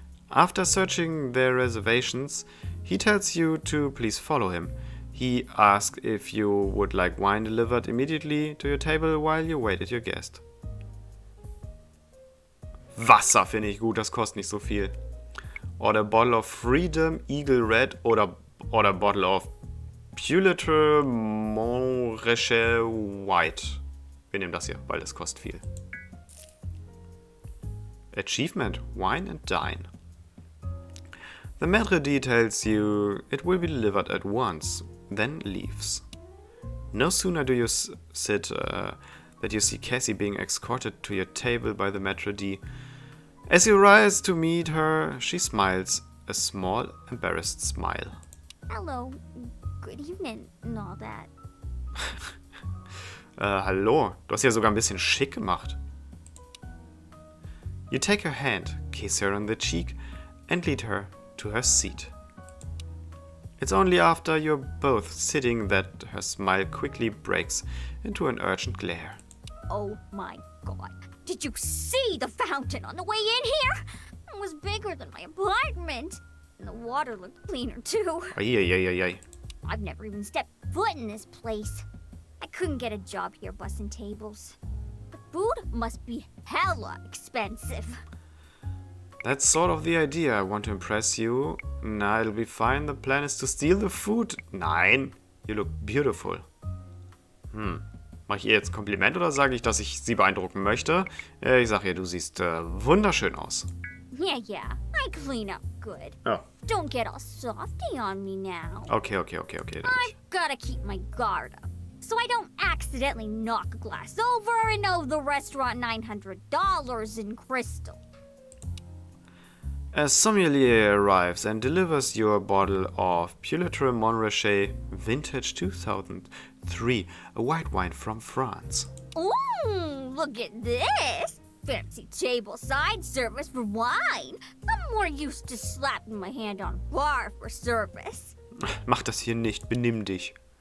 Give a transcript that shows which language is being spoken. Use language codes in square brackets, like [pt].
[en] After searching their reservations, he tells you to please follow him. He asks if you would like wine delivered immediately to your table while you waited your guest. [de] Wasser finde ich gut, das kostet nicht so viel. Oder Bottle of Freedom, Eagle Red oder Bottle of Pulitzer Montrachet White. Wir nehmen das hier, weil das kostet viel. [en] Achievement, Wine and Dine. The maître d' tells you it will be delivered at once, then leaves. No sooner do you sit that you see Cassie being escorted to your table by the maître d'. As you rise to meet her, she smiles, a small, embarrassed smile. Hello, good evening and all that. [de] Hallo, du hast ja sogar ein bisschen schick gemacht. [en] You take her hand, kiss her on the cheek, and lead her to her seat. It's only after you're both sitting that her smile quickly breaks into an urgent glare. Oh my god. Did you see the fountain on the way in here? It was bigger than my apartment. And the water looked cleaner too. Ay. I've never even stepped foot in this place. I couldn't get a job here bussing tables. The food must be hella expensive. That's sort of the idea. I want to impress you. Nah, it'll be fine. The plan is to steal the food. Nein. You look beautiful. [de] Mache ich ihr jetzt ein Kompliment oder sage ich, dass ich sie beeindrucken möchte? Ich sage ihr, du siehst wunderschön aus. [en] Yeah, I clean up good. [de] Ja. [en] Don't get all softy on me now. Okay. I've gotta keep my guard up, so I don't accidentally knock a glass over and owe the restaurant $900 in crystal. A sommelier arrives and delivers you a bottle of Puletre Montrachet Vintage 2003, a white wine from France. Ooh, look at this! Fancy tableside service for wine. I'm more used to slapping my hand on a bar for service. [de] Mach das hier nicht, benimm dich.